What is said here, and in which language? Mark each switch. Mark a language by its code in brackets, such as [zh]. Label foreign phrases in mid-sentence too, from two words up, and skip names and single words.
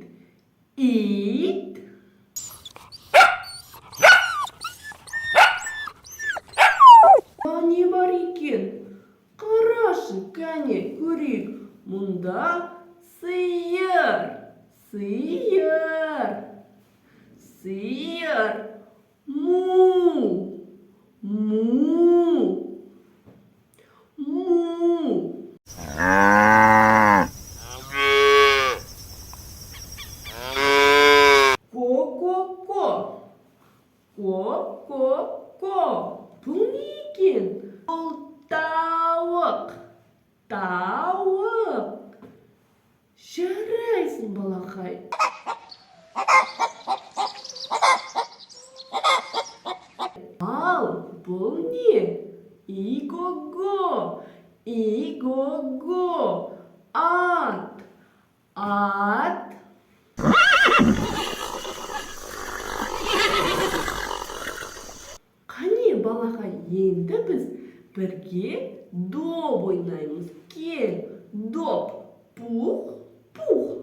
[kk] Ит. Не бар екен? Қарашы, кәне, көрейік. Мұнда сиыр. Сиыр. Сиыр. Му. Му. Му. Ко-ко-ко. Ко-ко-ко. Бұл не екен? Бұл тауық. Тауық. Жарайсың, балақай. Ал бұл не? Иго-го. Иго-го. Ат. Ат. Қане, балақай, енді біз бірге доп ойнаймыз. Кел, доп. Пух, пух.